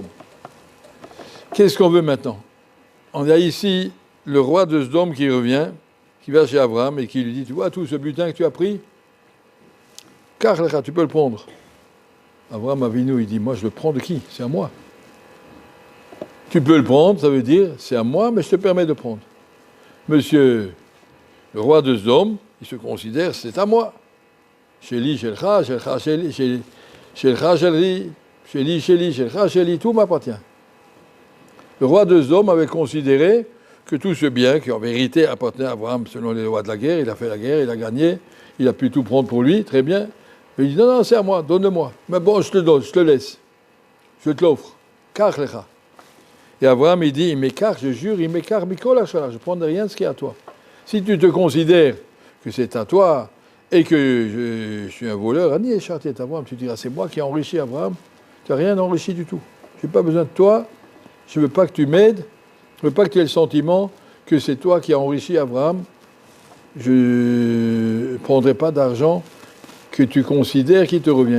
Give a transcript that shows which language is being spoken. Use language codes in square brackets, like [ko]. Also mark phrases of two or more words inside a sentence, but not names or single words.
[fr] Qu'est-ce qu'on veut maintenant? On a ici le roi de Sodome qui revient, qui va chez Abraham et qui lui dit, tu vois tout ce butin que tu as pris, car tu peux le prendre. Abraham Avinu, il dit, moi je le prends de qui? C'est à moi. Tu peux le prendre, ça veut dire, c'est à moi, mais je te permets de prendre. Monsieur, le roi de Sodome, il se considère, c'est à moi. [he] שלי, שלך, שלך, שלי, שלך, שלי, שלי, שלי, שלך, שלי, [fr] tout m'appartient. Le roi de Sodome avait considéré que tout ce bien, qui en vérité appartenait à Abraham selon les lois de la guerre, il a fait la guerre, il a gagné, il a pu tout prendre pour lui, très bien. Il dit, non, non, c'est à moi, donne-moi. Mais bon, je te donne, je te laisse. Je te l'offre. [he] קח לך. [fr] Et Abraham, il dit, il m'écarte, je jure, il m'écarte, [he] מכל החלה, [fr] je ne prendrai rien de ce qui est à toi. Si tu te considères que c'est à toi et que je suis un voleur, [he] אני העשרתי את אברהם, [fr] tu diras, c'est moi qui ai enrichi Abraham, tu n'as rien enrichi du tout. Je n'ai pas besoin de toi, je ne veux pas que tu m'aides, je ne veux pas que tu aies le sentiment que c'est toi qui as enrichi Abraham, je ne prendrai pas d'argent que tu considères qui te revient.